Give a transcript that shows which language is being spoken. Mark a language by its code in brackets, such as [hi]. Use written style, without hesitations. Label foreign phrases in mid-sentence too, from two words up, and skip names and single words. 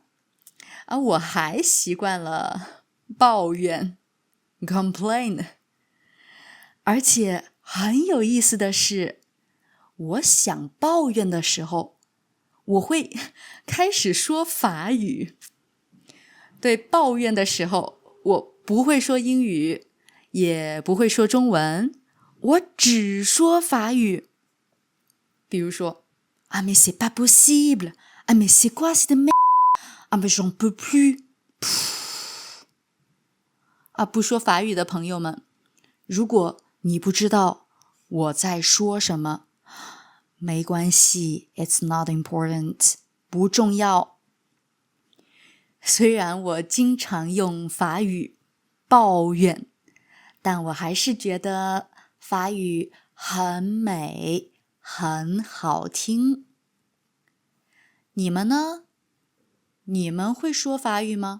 [zh] 我还习惯了抱怨 complain， 而且很有意思的是，我想抱怨的时候我会开始说法语。对，抱怨的时候我不会说英语，也不会说中文，我只说法语。 [fr] 比如说 Ah mais c'est pas possible, Ah mais c'est quoi cette merde, Ah mais j'en peux plus。 [zh] 不说法语的朋友们，如果你不知道我在说什么，没关系， [en] It's not important， [zh] 不重要。虽然我经常用法语抱怨，但我还是觉得法语很美，很好听。你们呢？你们会说法语吗？